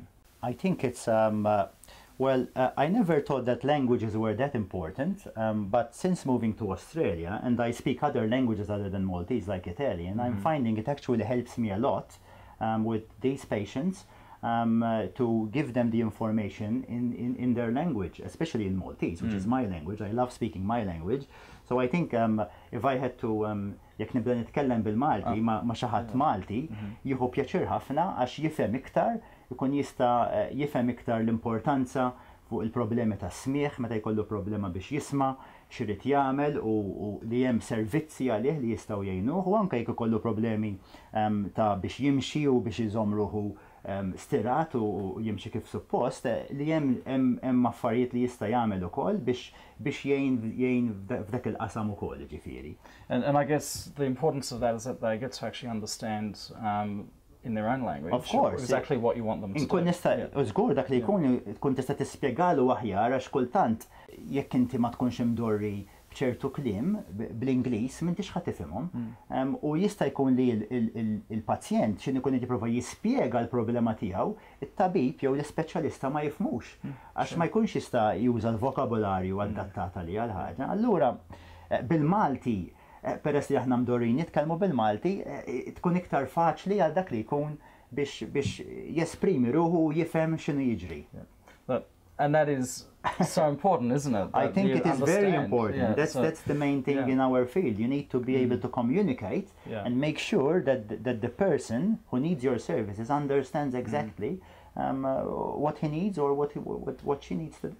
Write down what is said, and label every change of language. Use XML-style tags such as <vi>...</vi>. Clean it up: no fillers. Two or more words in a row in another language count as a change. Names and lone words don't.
<en>I think it's, well, I never thought that languages were that important, but since moving to Australia, and I speak other languages other than Maltese, like Italian, I'm finding it actually helps me a lot with these patients. To give them the information in their language, especially in Maltese, which is my language. I love speaking my language. So I think if I had to</en> <mt>jekk nibda nitkellem bil-Malti ma' xi ħadd Malti, jieħu pjaċir ħafna għax jifhem iktar, ikun jista' jifhem iktar l-importanza fuq il-problemi ta' smigħ meta jkollu problema biex jisma' x'irid jagħmel u li hemm servizzi għalih li jistgħu jgħinuh, u anke jekk ikollu problemi ta' biex jimxi u biex iżomm ruħu stirat u jimxi kif suppost, li hemm affarijiet li jista' jagħmel ukoll biex jgħin f'dak il-qasam ukoll, ġifieri.</mt> <en>And I guess the importance of that is that they get to actually understand in their own language. Of course. Exactly what you want them to do.</en> <mt>Inkun nista' żgur dak li tkun tista' tispjegalu aħjar għax kultant jekk inti ma tkunx imdorri b'ċertu kliem bl-Ingliż m'intix ħadd tifhimhom. U jista' jkun li il-pazjent x'in ikun jipprova jispjega l-problema tiegħu, it-tabib jew l-ispeċjalista ma jifhmux għax ma jkunx jista' juża l-vokabularju adattat għalih għal ħaġa. Allura bil-Malti, peress li aħna mdorrin nitkellmu bil-Malti, tkun iktar faċli għal dak li jkun biex jesprimi ruħu u jifhem x'inhu jiġri.</mt> <en>And that is so important, isn't it? I think it is very important. That's the main thing in our field. You need to be able to communicate and make sure that the person who needs your services understands exactly what he needs or what she needs to do.</en>